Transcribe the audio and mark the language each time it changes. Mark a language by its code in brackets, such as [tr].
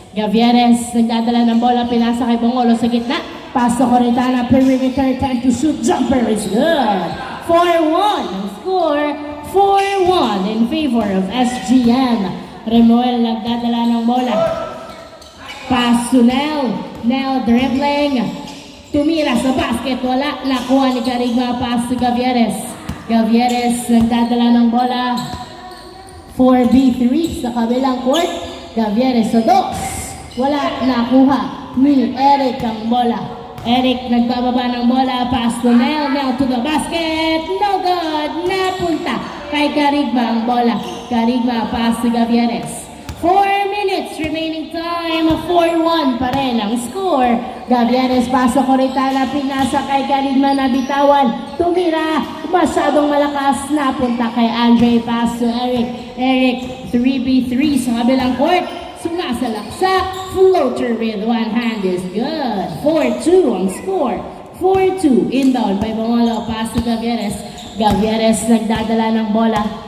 [tl] Gavieres nagdadala ng bola, pinasa kay Bongolo sa gitna. [en] Pass to Coritana, perimeter, time to shoot, jumper is good. 4-1 score, 4-1 in favor of SGM. [tl] Remuel nagdadala ng bola. [en] Pass to Nel. Nel dribbling. [tl] Tumira sa basket, wala. Nakuha ni Carigma, [en] pass to Gavieres. [tl] Gavieres nagdadala ng bola. 4v3 sa kabilang court. Gavieres sa dos. Wala, nakuha ni Eric ang bola. Eric nagbababa ng bola, [en] pass to Nel. Nel to the basket. No good. [tl] Napunta kay Carigma ang bola. [en] Carigma, pass to Gavieres. 4 minutes remaining time. [tl] 4-1 pa rin ang score. Gavieres, paso Coritana, pinasa kay Carigma, nabitawan. Tumira, masyadong malakas. Napunta kay Andre, [en] pass to Eric. [tl] Eric, 3v3 sa kabilang court. [en] Sumasalaksak, floater with one hand is good. 4-2 ang score. 4-2, inbound by Bongolo, pass to Gavieres. [tl] Gavieres nagdadala ng bola.